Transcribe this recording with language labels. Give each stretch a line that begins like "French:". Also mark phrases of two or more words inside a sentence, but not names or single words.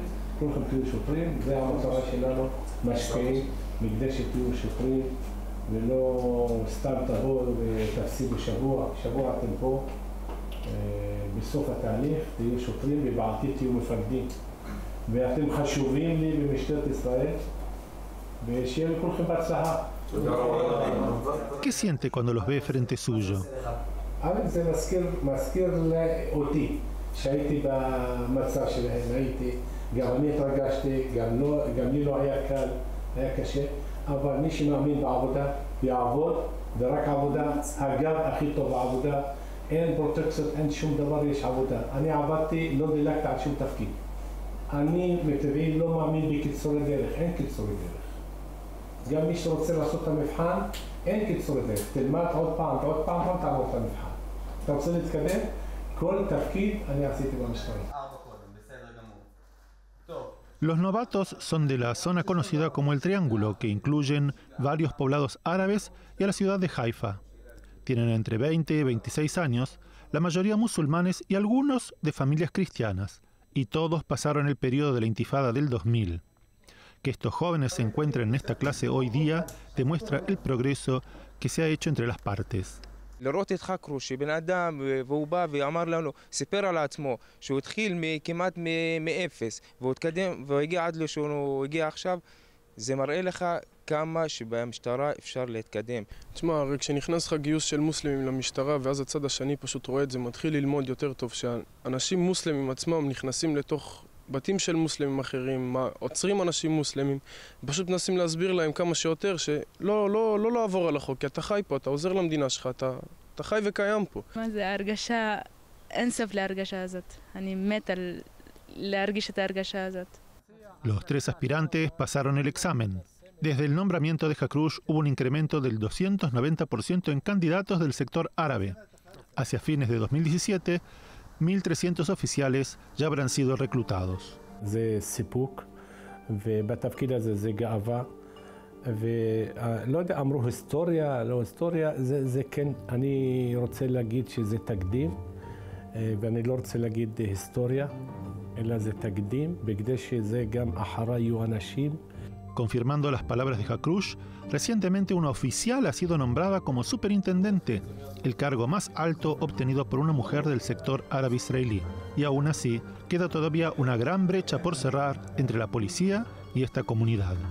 Hebrew: כולכם תהיו שוטרים, זה המטרה שלנו, משקיעים, מכדי שתהיו שוטרים ולא סתם תבואו ותפסידו שבוע אתם פה. בסוף התהליך תהיו שוטרים ובעתיד תהיו מפקדים. ואתם חשובים לי במשטרת ישראל, ושיהיה לכולכם בהצלחה.
Spanish: ¿Qué siente cuando los ve frente suyo?
Hebrew: זה מזכיר אותי, שהייתי במצב שלהם, גם אני התרגשתי, גם לי לא היה קל, היה קשה, אבל מי שמאמין בעבודה, יעבוד, ורק עבודה, הגב הכי טוב בעבודה, אין פרוטקציות, אין שום דבר, יש עבודה. אני עבדתי, לא דילגתי על שום תפקיד. אני מטבעי לא מאמין בקיצורי דרך, אין קיצורי דרך. גם מי שרוצה לעשות את המבחן, אין קיצורי דרך. תלמד עוד פעם, תעבור את המבחן. אתה רוצה להתקדם? כל תפקיד אני עשיתי במשטרה.
Spanish: Los novatos son de la zona conocida como el Triángulo, que incluyen varios poblados árabes y a la ciudad de Haifa. Tienen entre 20 y 26 años, la mayoría musulmanes y algunos de familias cristianas, y todos pasaron el periodo de la Intifada del 2000. Que estos jóvenes se encuentren en esta clase hoy día demuestra el progreso que se ha hecho entre las partes.
Hebrew: לראות את חכרוש, שבן אדם, והוא בא ואמר לנו, סיפר על עצמו, שהוא התחיל כמעט מאפס, והוא התקדם, והגיע עד לו שהוא הגיע עכשיו, זה מראה לך כמה שבמשטרה אפשר להתקדם. תשמע, הרי כשנכנס לך גיוס של מוסלמים למשטרה, ואז הצד השני פשוט רואה את זה, מתחיל ללמוד יותר טוב, שאנשים מוסלמים עצמם נכנסים לתוך בתים של מוסלמים אחרים, עוצרים אנשים מוסלמים, פשוט מנסים להסביר להם כמה שיותר שלא לעבור על החוק, כי אתה חי פה, אתה עוזר למדינה שלך, אתה חי וקיים פה. מה זה, ההרגשה, אין סוף להרגשה הזאת. אני מת על להרגיש את ההרגשה הזאת.
Spanish: Los tres aspirantes pasaron el examen. Desde el nombramiento de Hakrush hubo un incremento del 290% en candidatos del sector árabe. Hacia fines de 2017, 1.300 oficiales ya habrán sido reclutados.
Hebrew: זה סיפוק, ובתפקיד הזה זה גאווה, ולא יודע, אמרו היסטוריה, לא היסטוריה, זה כן, אני רוצה להגיד שזה תקדים, ואני לא רוצה להגיד היסטוריה, אלא זה תקדים, בכדי שזה גם אחרי יהיו אנשים.
Spanish: Confirmando las palabras de Hakrush, recientemente una oficial ha sido nombrada como superintendente, el cargo más alto obtenido por una mujer del sector árabe israelí. Y aún así, queda todavía una gran brecha por cerrar entre la policía y esta comunidad.